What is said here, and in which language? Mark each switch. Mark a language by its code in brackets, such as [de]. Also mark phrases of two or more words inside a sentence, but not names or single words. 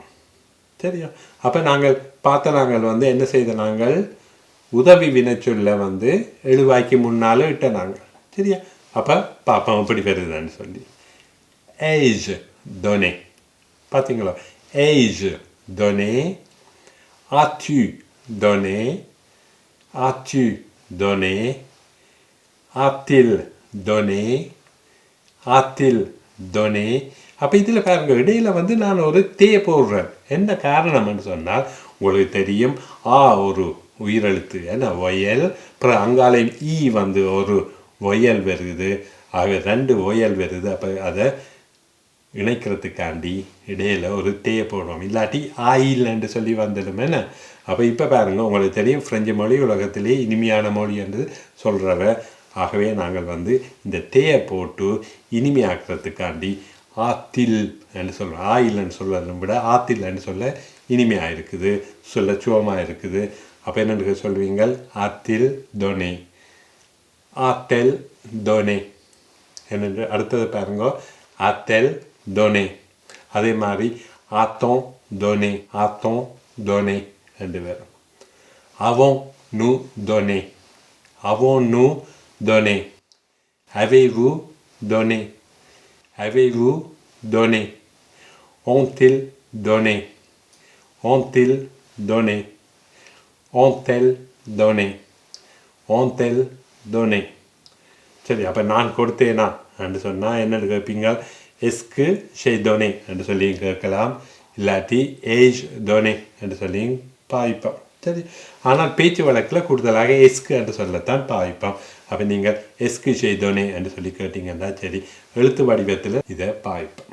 [ta] சரியா அப்போ நாங்கள் நாங்கள் என்ன செய்த நாங்கள் உதவி வினைச்சொல்லை எழுவாய்க்கு முன்னால் இட்ட நாங்கள். சரியா அப்போ பார்ப்போம் எப்படி வருதுன்னு சொல்லி [fr] ai-je donné. பார்த்தீங்களா ai-je donné. as-tu donné. as-tu donné. a-t-il donné. a-t-il donné. [ta] அப்போ இதில் பாருங்க இடையில் நான் ஒரு தே போடுறேன். என்ன காரணம்னு சொன்னால் உங்களுக்கு தெரியும் ஒரு உயிரெழுத்து என்ன ஒயல் அப்புறம் அங்காலையும் ஒரு ஒயல் வருது. ஆக 2 ஒயல் வருது. அப்போ அதை இணைக்கிறதுக்காண்டி இடையில் ஒரு தேயை போடுவோம். இல்லாட்டி ஆயில் என்று சொல்லி வந்துடும் என்ன. அப்போ இப்போ பாருங்கள் உங்களுக்கு தெரியும் ஃப்ரெஞ்சு மொழி உலகத்திலே இனிமையான மொழி என்று சொல்கிறவ. ஆகவே நாங்கள் இந்த தேயை போட்டு இனிமையாக்குறதுக்காண்டி ஆத்தில் என்று சொல்கிறோம். ஆயில்ன்னு சொல்வதை விட ஆத்தில் என்று சொல்ல இனிமையாக இருக்குது, சொல்ல சுவமாக இருக்குது. அப்போ என்னென்னு சொல்வீங்கள் [fr] a-t-il donné. a-t-elle donné [ta] என்று. அடுத்தது பாருங்க [fr] a-t-elle donné. [ta] அதே மாதிரி [fr] a-t-on donné. a-t-on donné [ta] என்று வரும். [fr] avons-nous donné. avons-nous donné. avez-vous donné. avez-vous donné. ont-ils donné. ont-ils donné. ont-elles donné. ont-elles donné. [ta] சரி, அப்போ நான் கொடுத்தேனா என்று சொன்னால் என்ன கேட்பீங்க? [fr] est-ce que j'ai donné [ta] என்று சொல்லி கேட்கலாம், இல்லாட்டி [fr] ai-je donné [ta] என்று சொல்லி பாய்ப்போம். சரி, ஆனால் பேச்சு வழக்கில் கூடுதலாக எஸ்க்கு என்று சொல்லத்தான் பாய்ப்போம். அப்போ நீங்கள் [fr] est-ce que j'ai donné [ta] என்று சொல்லி கேட்டிங்கன்னா சரி, எழுத்து வடிவத்தில் இதை பாய்ப்போம்.